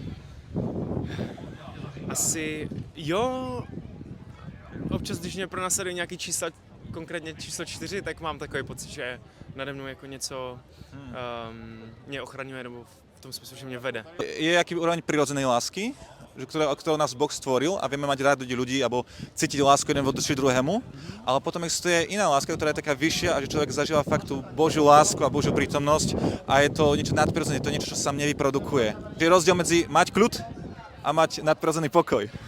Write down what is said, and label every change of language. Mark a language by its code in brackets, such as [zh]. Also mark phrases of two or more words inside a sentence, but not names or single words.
[cs] Asi jo. Občas, když mě pronásleduje nějaký čísla, konkrétně číslo 4, tak mám takový pocit, že nade mnou jako něco mě ochraňuje, nebo v tom smyslu, že mě vede. [sk] Je jaký úroveň prirodzenej lásky, ktorou nás Boh stvoril a vieme mať rád ľudí alebo cítiť lásku jeden voči druhému, ale potom existuje iná láska, ktorá je taká vyššia a že človek zažíva fakt tú Božiu lásku a Božiu prítomnosť a je to niečo nadprirodzené, to je niečo, čo sa nevyprodukuje. Je rozdiel medzi mať kľud a mať nadprirodzený pokoj.